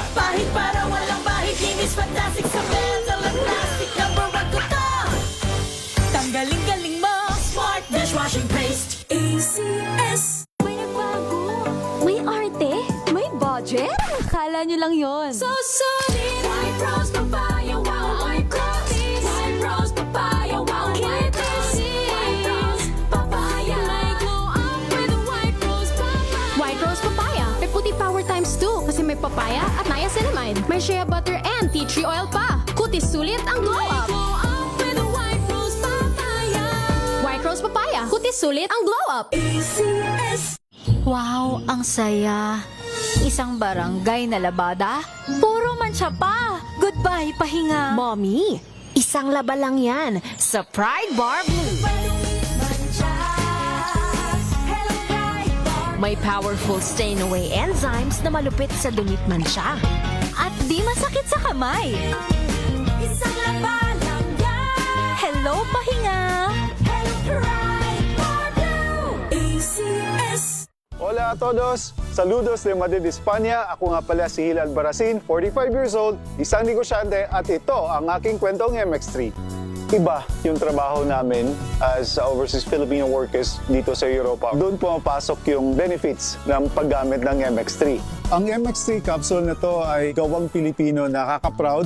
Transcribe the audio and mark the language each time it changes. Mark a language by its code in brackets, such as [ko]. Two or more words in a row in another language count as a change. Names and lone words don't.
[tl] Pahit para walang bahid. Linis fantastic sa metal at plastic. Number 1 ko to. Tanggaling-galing mo. [en] Smart dishwashing paste. [tl] ACS. May arte? May budget? Akala nyo lang yon. [en] So solid. White Rose Papaya. Wow. White Rose. White Rose Papaya. Wow. White Rose. White Rose Papaya. [tl] May [en] glow up with White Rose Papaya. [tl] White Rose Papaya. May puti [en] power times [tl] 2 kasi may papaya at niacinamide. May [en] shea butter and tea tree oil [tl] pa. Kutis sulit ang glow May up. [en] glow up with White Rose Papaya. [tl] White Rose Papaya. Kutis sulit ang [en] glow up. [tl] ACS. Wow, ang saya. Isang barangay na labada, puro mancha pa. Goodbye, pahinga. Mommy, isang laba lang yan sa Pride Bar Blue. May [en] powerful stain-away enzymes [tl] na malupit sa dumit mancha. At di masakit sa kamay. Isang laba lang yan. Hello, pahinga. Hello, Pride Bar Blue. ACS. [es] Hola a todos! Saludos de Madrid, España. [tl] Ako nga pala si Hilal Barasin, [en] 45 years old, [tl] isang negosyante at ito ang aking kwentong MX3. Iba yung trabaho namin as [en] overseas Filipino workers [tl] dito sa Europa. Doon pumapasok yung benefits ng paggamit ng MX3. Ang MX3 capsule na to ay gawang Pilipino, nakaka-proud.